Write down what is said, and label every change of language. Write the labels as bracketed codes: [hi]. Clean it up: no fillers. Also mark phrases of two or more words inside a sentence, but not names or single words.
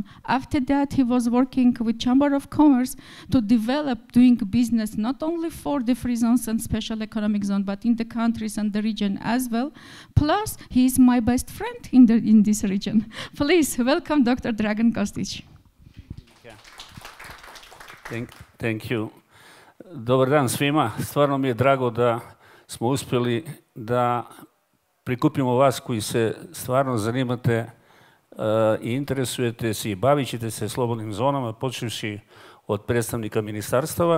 [en] After that, he was working with Chamber of Commerce to develop doing business not only for the free zones and special economic zone, but in the countries and the region as well. Plus, he is my best friend in this region. Please welcome Dr. Dragan Kostić. Thank you. [bs] Dobar dan svima. Stvarno mi je drago da smo uspjeli da prikupimo vas koji se stvarno zanimate i interesujete se i bavit ćete se slobodnim zonama, počevši od predstavnika ministarstava.